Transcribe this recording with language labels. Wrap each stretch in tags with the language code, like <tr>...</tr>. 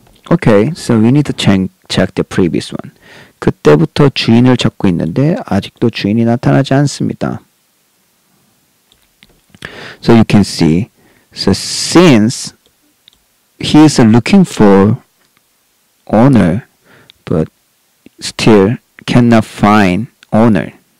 <en>Okay, so we need to check the previous one.</en> <ko>그때부터 주인을 찾고 있는데 아직도 주인이 나타나지 않습니다.</ko> <en>So you can see, so since he is looking for owner, but still cannot find owner.</en>